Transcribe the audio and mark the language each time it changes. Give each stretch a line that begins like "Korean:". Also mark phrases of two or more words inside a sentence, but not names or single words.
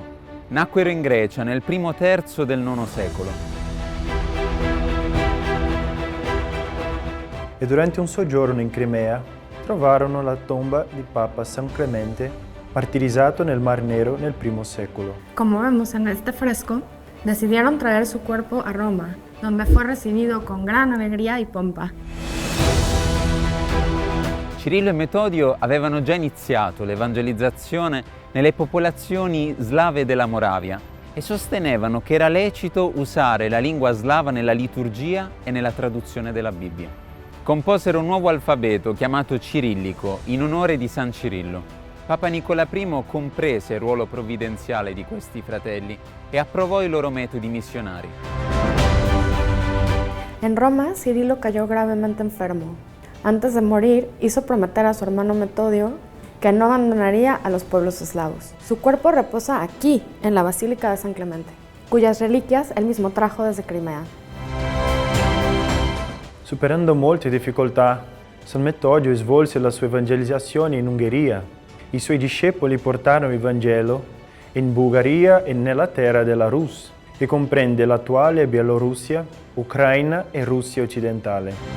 Italian: Nacquero in Grecia nel primo terzo del IX secolo. E durante un soggiorno in Crimea trovarono la tomba di Papa San Clemente, martirizzato nel Mar Nero nel I secolo.
Spanish: Como vemos en este fresco, decidieron traer su cuerpo a Roma, donde fue recibido con gran alegría y pompa.
Italian: Cirillo e Metodio avevano già iniziato l'evangelizzazione nelle popolazioni slave della Moravia e sostenevano che era lecito usare la lingua slava nella liturgia e nella traduzione della Bibbia. Composero un nuovo alfabeto chiamato cirillico in onore di San Cirillo. Papa Nicola I comprese il ruolo provvidenziale di questi fratelli e approvò i loro metodi missionari.
Spanish: En Roma, Cirilo cayó gravemente enfermo. Antes de morir, hizo prometer a su hermano Metodio que no abandonaría a los pueblos eslavos. Su cuerpo reposa aquí, en la Basílica de San Clemente, cuyas reliquias él mismo trajo desde Crimea.
Italian: Superando molte difficoltà, San Metodio svolse la sua evangelizzazione in Ungheria. I suoi discepoli portarono il Vangelo in Bulgaria e nella terra della Rus, che comprende l'attuale Bielorussia, Ucraina e Russia occidentale.